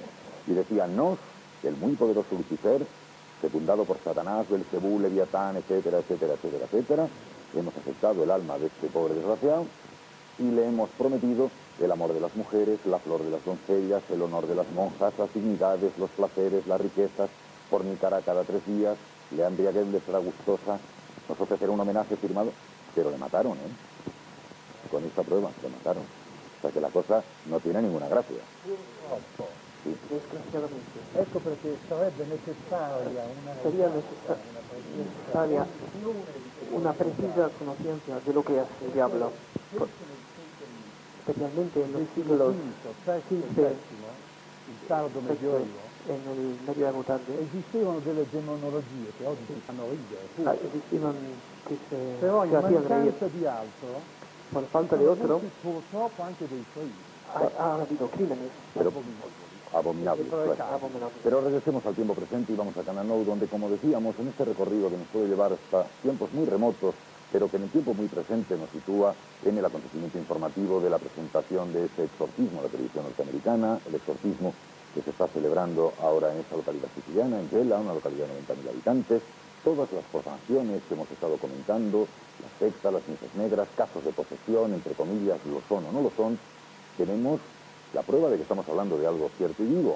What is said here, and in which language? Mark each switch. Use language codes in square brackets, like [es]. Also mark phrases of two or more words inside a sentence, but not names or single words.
[es] Y decía: nos, el muy poderoso Lucifer, fecundado por Satanás, Belcebú, Leviatán, etcétera, etcétera, etcétera, etcétera, hemos aceptado el alma de este pobre desgraciado y le hemos prometido el amor de las mujeres, la flor de las doncellas, el honor de las monjas, las dignidades, los placeres, las riquezas, fornicará cada 3 días, le embriaguez, le será gustosa, nos ofrecerá un homenaje firmado, pero le mataron, ¿eh? Con esta prueba, le mataron. O sea que la cosa no tiene ninguna gracia. Sí. Desgraciadamente. [it] Ecco perché sarebbe necessaria [es] sería necesaria una precisa conciencia de lo que es el diablo, especialmente en los siglos XV, [it] il tardo medioevo, [es] en el Medioevo tarde, [it] esistevano delle demonologie che oggi si fanno ridere. Esistevano che però in [es] hacían reír. [it] mancanza di altro, [es] Por falta de otro, [it] purtroppo anche dei suoi. [es] ha habido crímenes. Pero abominables, claro. Pero regresemos al tiempo presente y vamos a Cananou, donde, como decíamos, en este recorrido que nos puede llevar hasta tiempos muy remotos, pero que en el tiempo muy presente nos sitúa en el acontecimiento informativo de la presentación de ese exorcismo de la televisión norteamericana, el exorcismo que se está celebrando ahora en esta localidad siciliana, en Gela, una localidad de 90.000 habitantes, todas las profanaciones que hemos estado comentando, las sectas, las misas negras, casos de posesión, entre comillas, lo son o no lo son, tenemos la prueba de que estamos hablando de algo cierto y vivo.